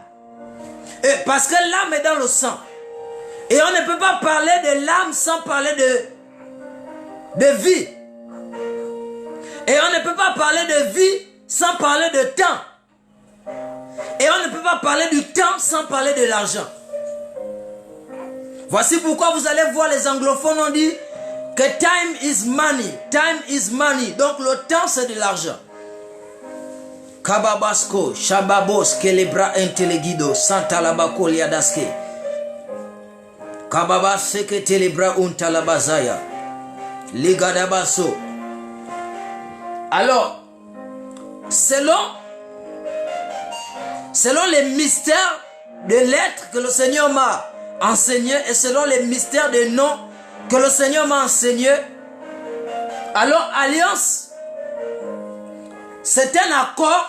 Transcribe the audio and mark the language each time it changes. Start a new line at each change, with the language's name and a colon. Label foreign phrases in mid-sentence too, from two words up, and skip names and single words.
French: Parce que l'âme est dans le sang. Et on ne peut pas parler de l'âme sans parler de vie. Et on ne peut pas parler de vie sans parler de temps. Et on ne peut pas parler du temps sans parler de l'argent. Voici pourquoi vous allez voir les anglophones ont dit que
English: time is money. Time is money.
French: Donc le temps c'est de l'argent. Kababasco, Shababos, Kelebra Intelegido, Santa Labako Liadaske. Kababas que Telebra Untalabazaya. Ligadabaso. Alors, selon les mystères de lettres que le Seigneur m'a enseigné et selon les mystères de noms que le Seigneur m'a enseigné, alors alliance, c'est un accord.